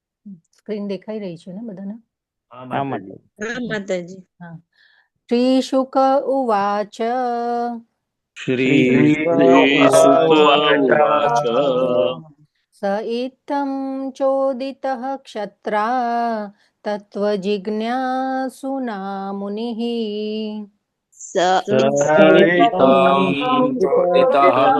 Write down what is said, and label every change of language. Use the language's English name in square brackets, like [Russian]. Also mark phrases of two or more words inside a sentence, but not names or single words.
[Gujarati] સ્ક્રીન દેખાઈ રહી છે ને બધાને? હા હા માતાજી. હા માતાજી. હા. [Sanskrit] श्रीशुक उवाच श्रीशुक स इत्थं चोदितः क्षत्रा तत्त्वजिज्ञासुना मुनिः સ चोदितः